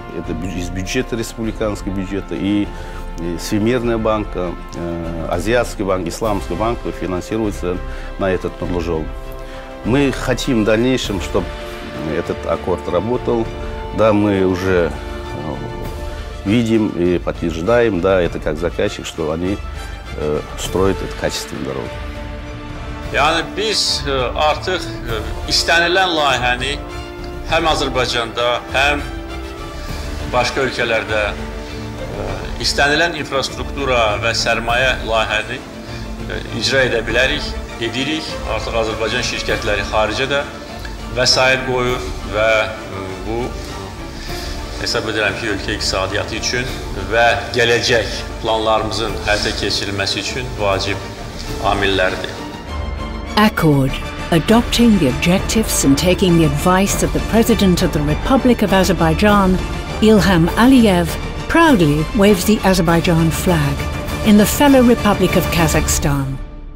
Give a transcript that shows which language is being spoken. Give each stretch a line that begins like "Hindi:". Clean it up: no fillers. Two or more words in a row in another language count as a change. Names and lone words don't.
Russian: Это из бюджета, республиканского бюджета, и Всемирная банка, Азиатский банк, Исламский банк финансируется на этот Нурлужол. Мы хотим в дальнейшем, чтобы этот Аккорд работал. Да, мы уже видим и подтверждаем, да, это как заказчик, что они строят качественную дорогу.
Azerbaijani: Yani biz artıq istənilən layihəni həm Azərbaycanda, həm başqa ölkələrdə istənilən infrastruktura və sərmayə layihəni icra edə bilərik, edirik. Artıq Azərbaycan şirkətləri xaricə də vəsait qoyur və bu hesab edirəm ki, ölkə iqtisadiyyatı üçün və gələcək planlarımızın həyata keçirilməsi üçün vacib amillərdir. Akkord,
English: adopting the objectives and taking the advice of the President of the Republic of Azerbaijan, Ilham Aliyev, proudly waves the Azerbaijan flag in the fellow Republic of Kazakhstan.